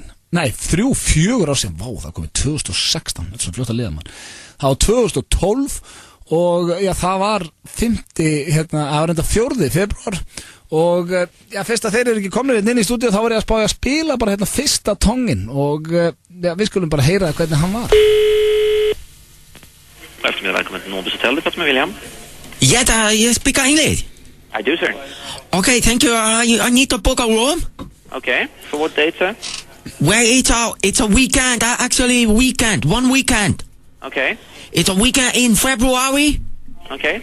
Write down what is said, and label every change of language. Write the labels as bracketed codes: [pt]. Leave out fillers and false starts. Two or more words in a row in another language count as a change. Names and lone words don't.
[is] Nei, 3-4 ár síðan, vá, það komið 2016, þetta er svo fljótt að liða mann. Það var 2012 og, já, það var 4. februar og, já, fyrst að þeir eru ekki komnir inn í stúdíu þá var ég að spája að spila bara hérna fyrsta tongin og, já, við skulum bara heyra hvernig hann var. [sv] Välkommen till Nobus Hotel, det med William. [en] Yeah, you speak English? I do, sir. Okay, thank you. I need to book a room. Okay, for what date, sir? Well, it's a weekend, actually weekend, 1 weekend. Okay. It's a weekend in February. Okay.